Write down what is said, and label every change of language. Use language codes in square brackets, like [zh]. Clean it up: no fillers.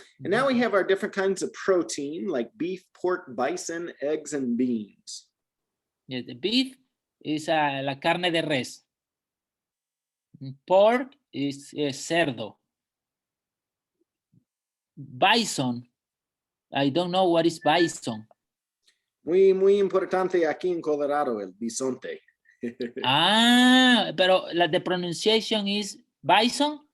[en] And now we have our different kinds of protein like beef, pork, bison, eggs, and beans. Yes, the beef is [es] la carne de res. [en] Pork is cerdo. Bison. I don't know what is bison. [es] Muy importante aquí en Colorado, el bisonte. Pero the pronunciation is bison?